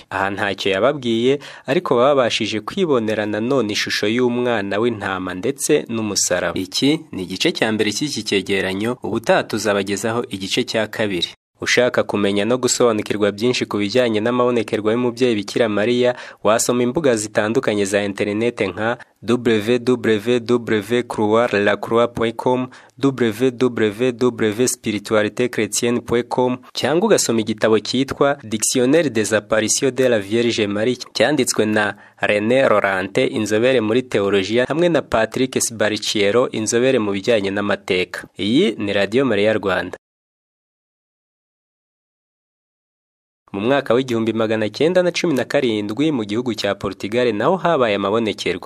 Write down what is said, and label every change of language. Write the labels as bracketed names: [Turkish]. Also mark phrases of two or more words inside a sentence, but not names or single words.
[Kinyarwanda] Aha ntacyo yababwiye, ariko babashije kwibonera nanone ishusho y'umwana w'intama ndetse n'umusaraba. Iki ni igice cya mbere cy'iki cyegeranyo, ubutaha tuzabagezaho igice cya kabiri. Ushaka kumenya no gusobanukirwa byinshi ku bijyanye n'amabonekerwa y'umubyeyi Bikira Mariya, wasoma imbuga zitandukanye za interinete nka www.croix-la-croix.com, www.spiritualitéchrétienne.com, cyangwa ugasoma igitabo cyitwa Dictionnaire des apparitions de la Vierge Marie cyanditswe na René Laurent, inzobere muri teolojiya, hamwe na Patrick Sbariciero, inzobere mu bijyanye n'amateka. Iyi ni Radio Maria Rwanda. Mu mwaka w'1917 mu gihugu cya Portugal naho habaye amabonekerwa.